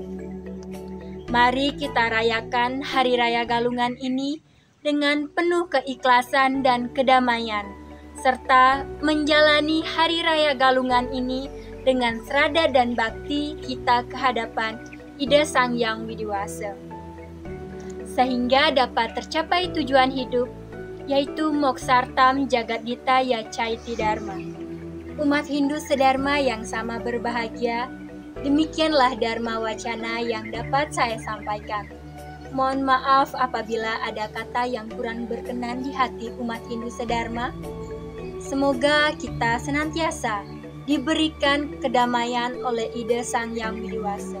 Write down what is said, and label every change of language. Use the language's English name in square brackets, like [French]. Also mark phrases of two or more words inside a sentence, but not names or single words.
[Indonesian] Mari kita rayakan Hari Raya Galungan ini dengan penuh keikhlasan dan kedamaian, serta menjalani Hari Raya Galungan ini dengan serada dan bakti kita ke hadapan Ida Sang Hyang Widiwasa, sehingga dapat tercapai tujuan hidup, yaitu [Sanskrit] moksartam jagadita ya caiti dharma. [Indonesian] Umat Hindu sedharma yang sama berbahagia, demikianlah Dharma Wacana yang dapat saya sampaikan. Mohon maaf apabila ada kata yang kurang berkenan di hati umat Hindu sedharma. Semoga kita senantiasa diberikan kedamaian oleh Ida Sang Hyang Widiwasa.